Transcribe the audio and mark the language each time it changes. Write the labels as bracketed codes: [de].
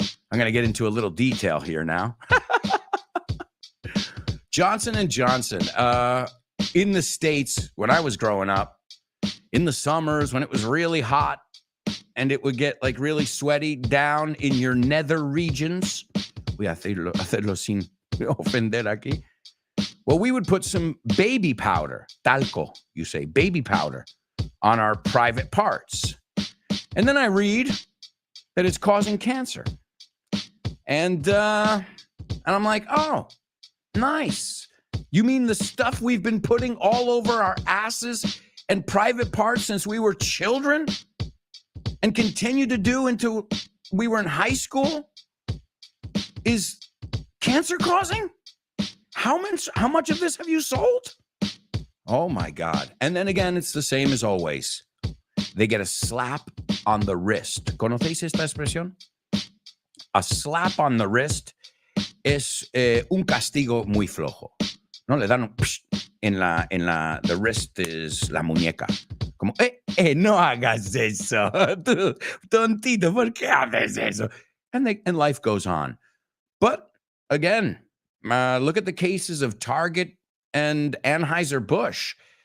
[en] I'm going to get into a little detail here now. Johnson & Johnson. In the States, when I was growing up, in the summers when it was really hot, and it would get like really sweaty down in your nether regions. [es] Voy a hacerlo sin ofender aquí. [en] Well, we would put some baby powder, talco, you say, baby powder, on our private parts. And then I read that it's causing cancer. And I'm like, oh, nice. You mean the stuff we've been putting all over our asses and private parts since we were children? And continue to do until we were in high school is cancer causing? How much of this have you sold? Oh my God. And then again, it's the same as always. They get a slap on the wrist. [es] ¿Conocéis esta expresión? [en] A slap on the wrist [es] es un castigo muy flojo. No, le dan un psh [en] the wrist is [es] la muñeca. Como, no hagas eso. Tontito, ¿por qué haces eso? [en] And life goes on. But again, look at the cases of Target and Anheuser-Busch.